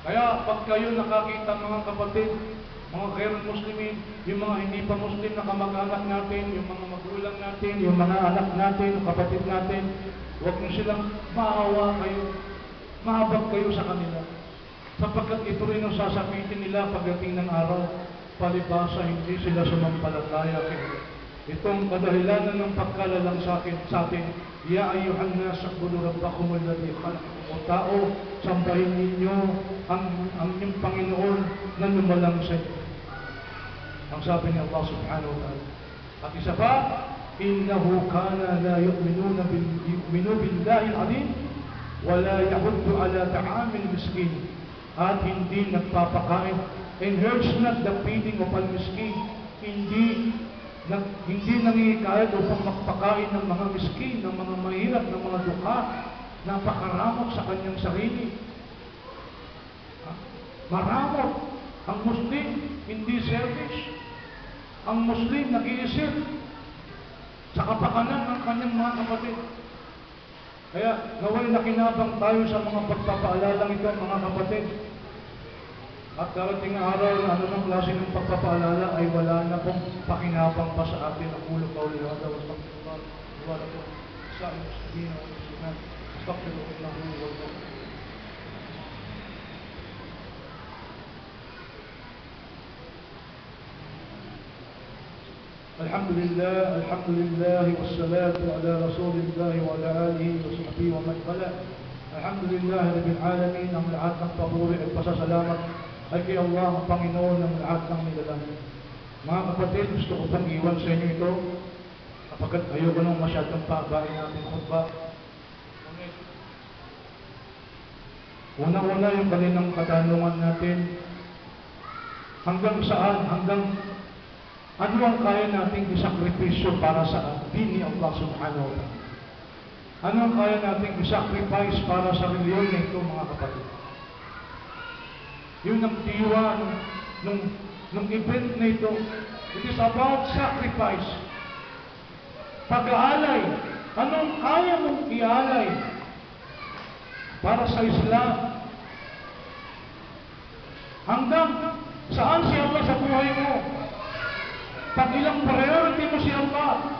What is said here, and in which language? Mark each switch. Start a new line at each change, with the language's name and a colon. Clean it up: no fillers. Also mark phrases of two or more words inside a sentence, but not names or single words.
Filipino: Kaya pag kayo nakakita mga kapatid, mga kairan Muslimin, yung mga hindi pa Muslim na kamag-anak natin, yung mga magulang natin, yung mga anak natin, yung kapatid natin, huwag nyo silang maawa kayo, mahabag kayo sa kanila. Sapagkat ito rin ang sasakitin nila pagdating ng araw, palibasa hindi sila sumampalataya. Itong kadahilanan ng pagkalalang sa atin,
Arabic: يا أيها الناس, اعبدوا ربكم الذي خلقكم.
Filipino: O tao, sambahin ninyo ang inyong Panginoon na lumalang sa inyo. Ang sabi ni Allah
Arabic: سبحانه وتعالى.
Filipino: At isa pa,
Arabic: إنه كان لا يؤمن بالله العظيم ولا يحض على طعام المسكين.
Filipino: At hindi nagpapakain,
English: and urge not the feeding of al-miskin.
Filipino: Hindi nangihikayat upang magpakain ng mga miskin, ng mga mahirap, ng mga dukha, napakaramot sa kanyang sarili. Maramot. Ang Muslim, hindi selfish. Ang Muslim, nag-iisip sa kapakanan ng kanyang mga kapatid. Kaya, naway nakinabang tayo sa mga pagpapaalalang ito, mga kapatid. At darating araw na anumang klase ng pagpapaalala ay wala na pong pakinabang pa sa atin. Ang ulo pa ulit hada, wastagfirullah, wala po sa muslimin o muslimat, wastagfirullah, wala.
Arabic: Alhamdulillah, والصلاة على رسول الله وعلى آله وصحبه ومن والاه. الحمد لله رب العالمين,
Filipino: ang lahat ng papuri at pasasalamat ay kay Allah, ang Panginoon ng lahat ng nilalang. Mga kapatid, gusto ko pang iwan sa inyo ito, kapagkat ayoko nang masyadong pabain natin khutbah. Una-una yung kaninang katanungan natin, hanggang saan, ano ang kaya nating isakripisyo para sa din ni Allah
Arabic: سبحانه وتعالى?
Filipino: Ano ang kaya nating isacrifice para sa reliyon na ito, mga kapatid? Yun ang diwa nung event na ito.
English: It is about sacrifice.
Filipino: Pag-aalay. Anong kaya mong ialay para sa Islam? Hanggang saan si Allah sa buhay mo? Pag ilang priority mo si Allah?